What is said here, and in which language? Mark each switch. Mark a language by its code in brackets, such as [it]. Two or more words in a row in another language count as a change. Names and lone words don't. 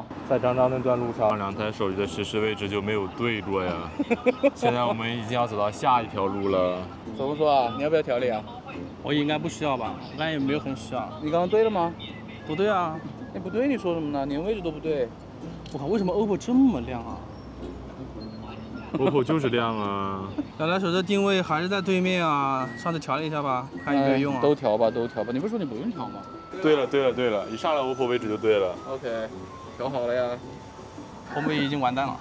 [zh] 在剛剛那段路上，兩台手機的實時位置就沒有對過呀。現在我們已經要走到下一條路了。走不走啊？你要不要調理啊？我應該不需要吧，我感覺也沒有很需要。你剛剛對了嗎？不對啊。哎，不對，你說什麼呢？連位置都不對。我靠，為什麼 OPPO 這麼亮啊？OPPO 就是亮啊。兩台手機的定位還是在對面啊，上次調了一下吧，看有沒有用啊。都調吧，都調吧。你不是說你不用調嗎？對了，對了，對了，一上來 OPPO 位置就對了。 OK， 調好了呀。紅米已經完蛋了。